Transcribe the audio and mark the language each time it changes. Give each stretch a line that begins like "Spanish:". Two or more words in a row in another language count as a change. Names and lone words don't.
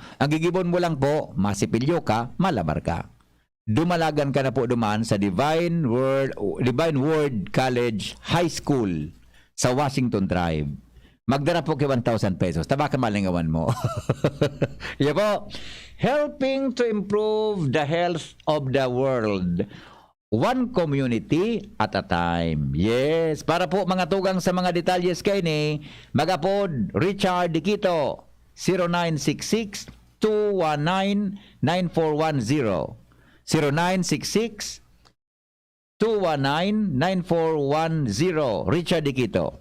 Bikol: Ang gigibon mo lang po, masipilyo ka, malabar ka. Dumalagan ka na po duman sa Divine Word College High School sa Washington Drive. Magdara po kay 1,000 pesos. Tabaka malingawan mo. Yan po.
English: Helping to improve the health of the world. One community at a time. Yes.
Bikol: Para po mga tugang sa mga detalyes kay ni magapod Richard Diquito 0966-219-9410 0966-219-9410 Richard Diquito.